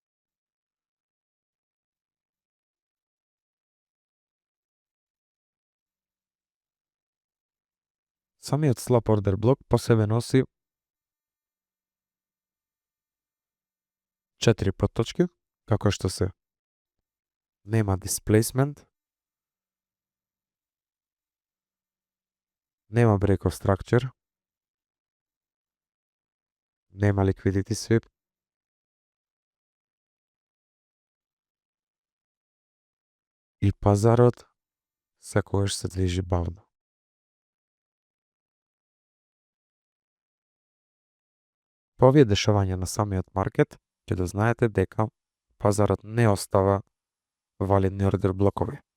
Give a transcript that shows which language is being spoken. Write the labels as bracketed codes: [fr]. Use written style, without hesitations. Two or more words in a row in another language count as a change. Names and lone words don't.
[mk] Самиот слаб ордер блок по себе носи 4 подточки, како што се нема displacement, нема [en] break of structure, [mk] нема [en] liquidity sweep, [mk] и пазарот секогаш се движи бавно. По овие дешавања на самиот маркет, ќе да знаете дека пазарот не остава валидни ордер блокови.